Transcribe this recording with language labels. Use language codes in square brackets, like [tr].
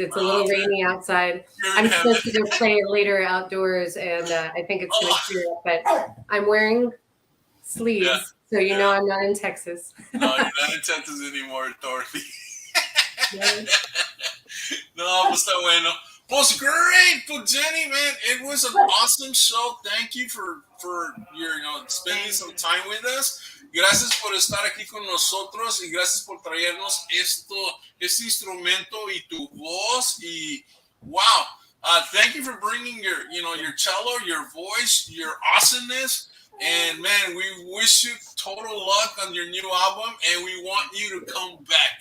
[en] It's a little rainy outside. I'm supposed to go play later outdoors, and I think it's going to clear up, but I'm wearing sleeves, so I'm not in Texas. No, you're not in Texas anymore, Dorothy. [es] No, pues está bueno. [en] Pues great, pues Jenny, man, it was an awesome show. Thank you for your, spending some time with us. [es] Gracias por estar aquí con nosotros y gracias por traernos este instrumento y tu voz y wow. [en] Thank you for bringing your cello, your voice, your awesomeness. And man, we wish you total luck on your new album, and we want you to come back.